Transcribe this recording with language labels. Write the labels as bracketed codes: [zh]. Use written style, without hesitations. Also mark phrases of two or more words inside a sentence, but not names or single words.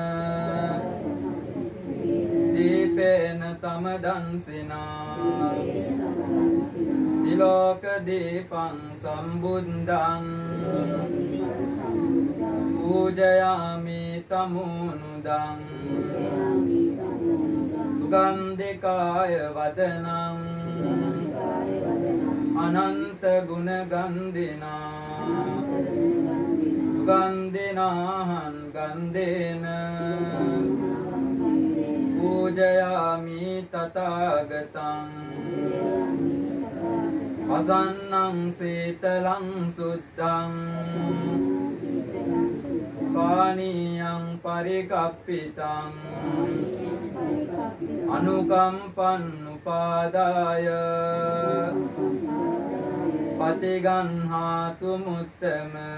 [pi] දීපේන තමදන්සිනා තිලෝක දීපං සම්බුද්ධං පූජයාමි තමුනුදං සුගන්ධිකාය වදනං අනන්ත ගුණ ගන්ධිනා සුගන්ධිනාහං ගන්ධේන පූජයාමි තථාගතං අසන්නං සීතලං සුද්ධං පානීයං පරිකප්පිතං අනුකම්පං උපාදාය පතිගන්හාතු මුත්තම